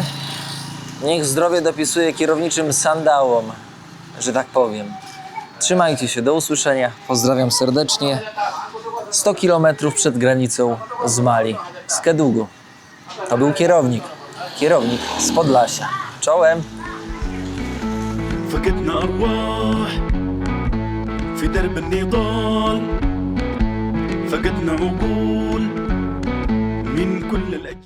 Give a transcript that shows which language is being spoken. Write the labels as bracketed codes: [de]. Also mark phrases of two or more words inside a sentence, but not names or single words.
[pl] Niech zdrowie dopisuje kierowniczym sandałom, że tak powiem. Trzymajcie się, do usłyszenia. Pozdrawiam serdecznie. 100 km przed granicą z Mali, z Kedugu. To był kierownik z Podlasia. Czołem! [ar] فقدنا أرواح في درب النضال فقدنا عقول من كل الأجيال